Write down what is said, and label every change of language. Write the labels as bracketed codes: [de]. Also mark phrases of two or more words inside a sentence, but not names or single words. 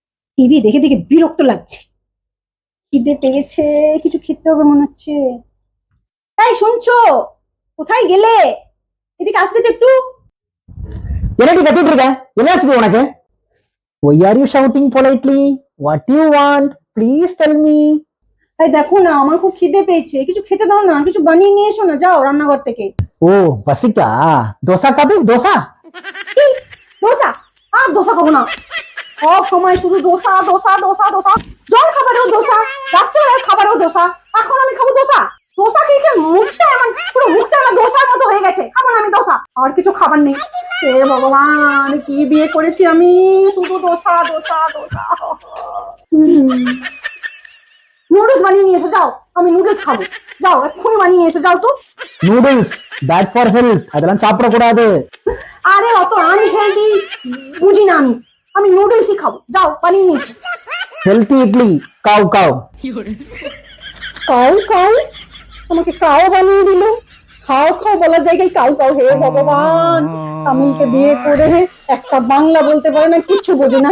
[bn] টিভি দেখে দেখে বিরক্ত লাগছে। খিদে পেয়েছে, কিছু খেতে হবে মনে হচ্ছে। তাই শুনছো? কোথায় গেলে? এদিকে আসবে তো একটু। [ta] என்னடி கத்திட்டு இருக்க? என்னாச்சு உனக்கு? [en] Why are you shouting politely? What do you want? Please tell me. [bn] তাই দেখো না, আমার খুব খিদে পেয়েছে, কিছু খেতে দাও না, কিছু বানিয়ে নিয়ে এসো না, যাও রান্নাঘর থেকে। ও বাসিকা, দোসা খাবে? দোসা? কি? দোসা? আর দোসা খাবো না। সব সময় শুধু দোসা দোসা দোসা দোসা। জল খাবারেও দোসা, রাত্রেবেলার খাবারেও দোসা, এখন আমি খাবো দোসা। দোসা খেয়ে খেয়ে মুখটা আমার, পুরো মুখটা আমার দোসার মতো হয়ে গেছে, খাবো না আমি দোসা। আর কিছু খাবার নেই। হে ভগবান, কি বিয়ে করেছি আমি, শুধু দোসা দোসা দোসা। নুডলস বানিয়ে নিয়ে এসো, যাও, আমি নুডলস খাবো। যাও এক্ষুনি বানিয়ে নিয়ে এসো, যাও তো। [en] Noodles bad for health, [ta] அதெல்லாம் சாப்பிடக்கூடாது. [bn] আরে অত আনহেলদি বুঝি না আমি, আমি নুডলসই খাবো, যাও বানিয়ে নিয়ে এসো। হেলথি ইডলি, কাউ কাউ। কাউ কাউ? আমাকে কাউ বানিয়ে দিল। খাও খাও বলার জায়গায় কাউ কাউ। হে ভগবান, তামিলকে বিয়ে করে একটা বাংলা বলতে পারে না, কিচ্ছু বোঝে না।